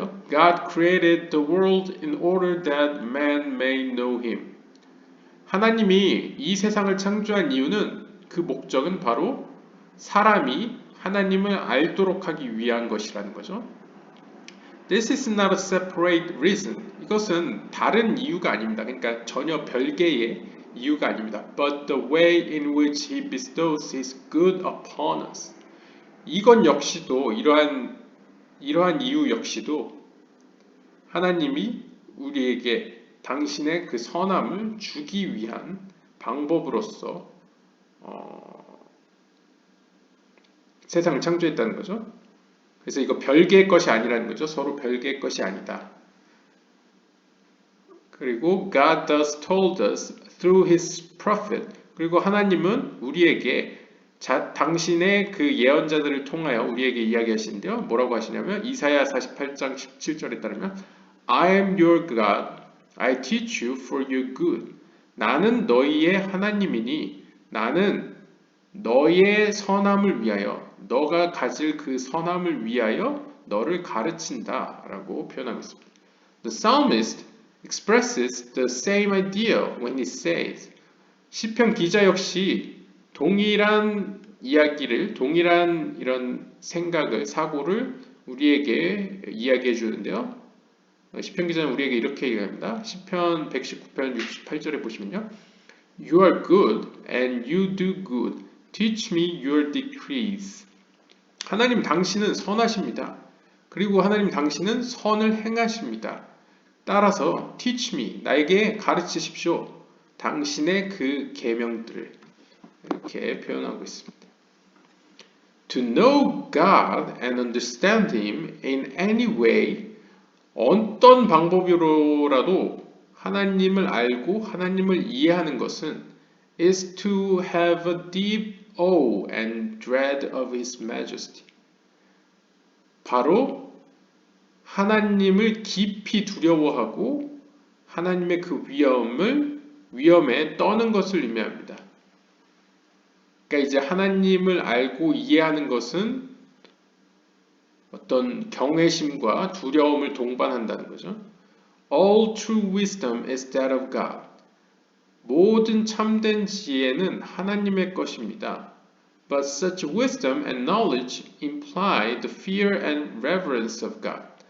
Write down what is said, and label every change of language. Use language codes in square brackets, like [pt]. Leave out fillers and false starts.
[en] God created the world in order that man may know Him. [ko] 하나님이 이 세상을 창조한 이유는 그 목적은 바로 사람이 하나님을 알도록 하기 위한 것이라는 거죠. [en] This is not a separate reason. [ko] 이것은 다른 이유가 아닙니다. 그러니까 전혀 별개의 이유가 아닙니다. [en] But the way in which He bestows His good upon us. [ko] 이건 역시도 이러한 이유 역시도 하나님이 우리에게 당신의 그 선함을 주기 위한 방법으로서 세상을 창조했다는 거죠. 그래서 이거 별개의 것이 아니라는 거죠. 서로 별개의 것이 아니다. 그리고 [en] God thus told us through His prophet. [ko] 그리고 하나님은 우리에게 당신의 그 예언자들을 통하여 우리에게 이야기하시는데요. 뭐라고 하시냐면 이사야 48장 17절에 따르면 [en] I am your God. I teach you for your good. [ko] 나는 너희의 하나님이니 나는 너의 선함을 위하여 너가 가질 그 선함을 위하여 너를 가르친다 라고 표현하고 있습니다. [en] The psalmist expresses the same idea when he says [ko] 시편 기자 역시 동일한 이야기를, 동일한 이런 생각을, 사고를 우리에게 이야기해 주는데요. 시편 기자는 우리에게 이렇게 얘기합니다. 시편 119편 68절에 보시면요. [en] You are good and you do good. Teach me your decrees. [ko] 하나님 당신은 선하십니다. 그리고 하나님 당신은 선을 행하십니다. 따라서 [en] teach me, [ko] 나에게 가르치십시오. 당신의 그 계명들을 이렇게 표현하고 있습니다. [en] To know God and understand Him in any way, [ko] 어떤 방법으로라도 하나님을 알고 하나님을 이해하는 것은 [en] is to have a deep awe and dread of His majesty. [ko] 바로 하나님을 깊이 두려워하고 하나님의 그 위엄에 떠는 것을 의미합니다. 그러니까 이제 하나님을 알고 이해하는 것은 어떤 경외심과 두려움을 동반한다는 거죠. [en] All true wisdom is that of God. [ko] 모든 참된 지혜는 하나님의 것입니다. [en] But such wisdom and knowledge imply the fear and reverence of God.